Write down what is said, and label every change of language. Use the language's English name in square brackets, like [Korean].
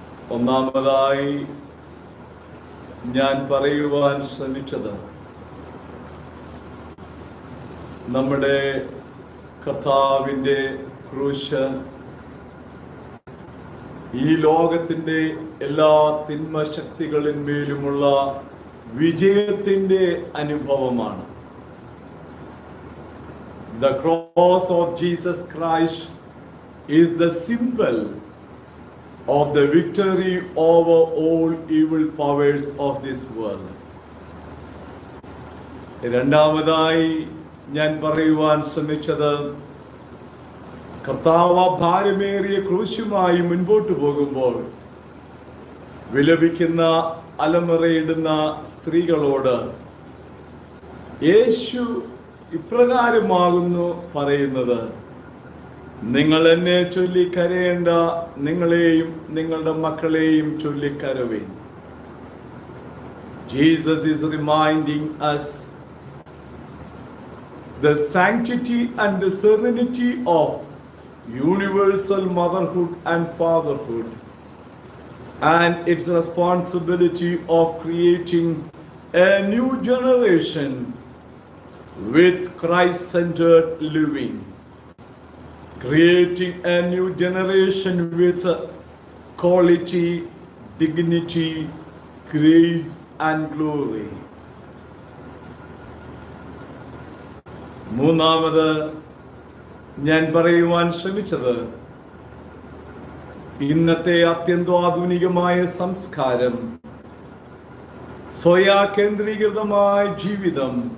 [Malayalam] ഒന്നാമതായി ഞാൻ പറയുവാൻ ശ്രമിച്ചത് നമ്മുടെ കർത്താവിന്റെ ക്രൂശ് ഈ ലോകത്തിന്റെ എല്ലാ തിന്മശക്തികളിന്മേലുമുള്ള വിജയത്തിന്റെ അനുഭവമാണ്. [English] The cross of Jesus Christ is the symbol of the victory over all evil powers of this world. [Malayalam] രണ്ടാമതായി ഞാൻ പറയുവാൻ ശ്രമിച്ചത് കർത്താവ് ഭാരമേറിയ ക്രൂശുമായി മുൻപോട്ട് പോകുമ്പോൾ വിലപിക്കുന്ന അലമുറയിടുന്ന സ്ത്രീകളോട് യേശു ഇപ്രകാരമാകുന്നു പറയുന്നത്: നിങ്ങൾ എന്നെ ചൊല്ലി കരയേണ്ട, നിങ്ങളെയും നിങ്ങളുടെ മക്കളെയും ചൊല്ലിക്കരവേ. [English] Jesus is reminding us the sanctity and the serenity of universal motherhood and fatherhood, and its responsibility of creating a new generation with Christ-centered living, creating a new generation with quality, dignity, grace and glory. [Malayalam] മൂന്നാമത് ഞാൻ പറയുവാൻ ശ്രമിച്ചത് ഇന്നത്തെ അത്യന്താധുനികമായ സംസ്കാരം, സ്വയകേന്ദ്രീകൃതമായ ജീവിതം,